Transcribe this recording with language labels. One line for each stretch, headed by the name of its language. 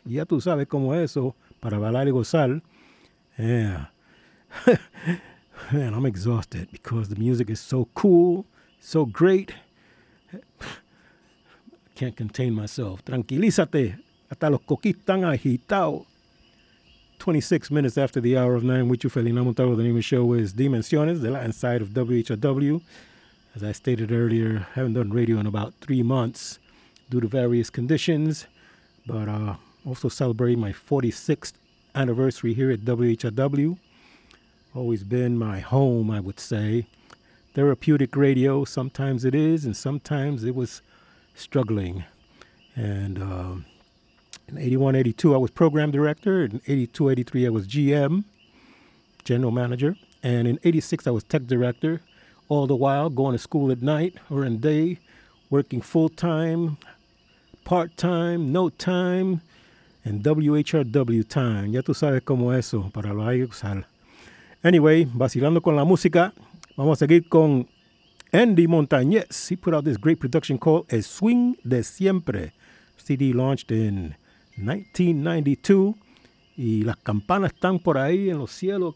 Spanish: Ya tú sabes cómo eso, para bailar y gozar.
English: Yeah. Man, I'm exhausted because the music is so cool, so great. I can't contain myself.
Spanish: Tranquilízate, hasta los coquitos están agitados.
English: 26 minutes after the hour of 9 with you, Felina Montalvo. The name of the show is Dimensiones, the Latin side of WHOW. As I stated earlier, I haven't done radio in about 3 months due to various conditions, but also celebrating my 46th anniversary here at WHOW. Always been my home, I would say. Therapeutic radio, sometimes it is, and sometimes it was struggling. And in 81, 82, I was program director. In 82, 83, I was GM, general manager. And in 86, I was tech director, all the while going to school at night or in day, working full-time, part-time, no time, and WHRW time.
Spanish: Ya tú sabes cómo eso, para lo hay que usar. Anyway, vacilando con la música, vamos a seguir con Andy Montañez.
English: He put out this great production called El Swing de Siempre. CD launched in 1992.
Spanish: Y las campanas están por ahí en los cielos.